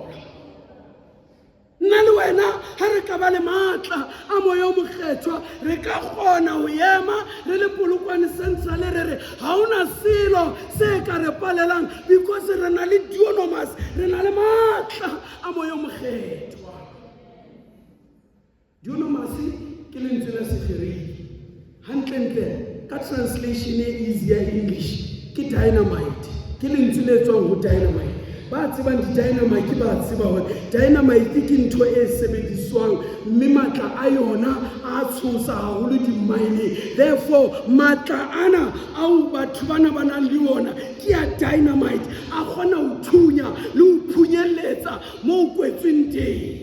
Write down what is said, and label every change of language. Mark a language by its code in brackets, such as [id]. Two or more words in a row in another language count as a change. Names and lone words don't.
[st] Nna le wena ha re ka ba le matla a moya o mokgethwa re ka kgona ho ema re le Polokwane Central re re ha ona selo se ka re palelang because re na le dunamis, re na le matla a moya o mokgethwa. Dunamis ke lentswe la Sekgereki, hantle ka translation e [en] easier English [st] ke dynamite, ke lentswe le tswang ho dynamite. Ba tsebang di-dynamite ba tseba hore dynamite ke ntho e sebediswang mme matla a yona a tshosa haholo di-mine. Therefore matla ana ao batho bana ba nang le ona ke ya dynamite, a kgona ho thunya le ho phunyeletsa moo kwetsweng teng.